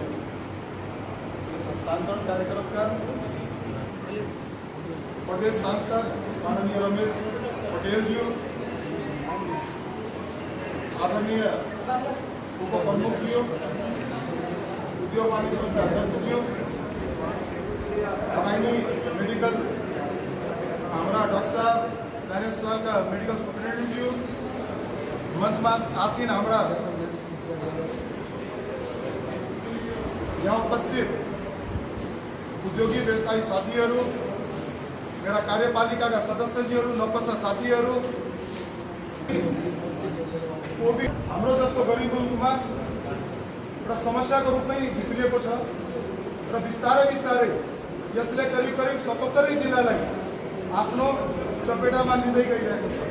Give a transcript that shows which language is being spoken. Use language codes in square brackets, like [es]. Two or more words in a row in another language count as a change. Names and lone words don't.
[ne] यस हस्तान्तरण कार्यक्रमका प्रदेश सांसद माननीय रमेश पटेलज्यू, आदरणीय उपप्रमुखज्यू, उद्योग वाणिज्य संघका अध्यक्षज्यू, [hi] लगानी मेडिकल हमारा डॉक्टर साहब नारायण अस्पताल का [en] medical superintendent, [hi] मंच में आसीन हमारा यहाँ उपस्थित [ne] उद्योगी व्यवसायी साथीहरू, [hi] मेरा कार्यपालिका का सदस्यजीहरू, [ne] नौकसा साथीहरू, कोभिड हाम्रो जस्तो गरीब मुलुकमा एउटा समस्याको रूपमै भित्रिएको छ र बिस्तारै बिस्तारै यसले करिब करिब 77 जिल्लालाई आफ्नो चपेटामा लिँदै गइरहेको छ।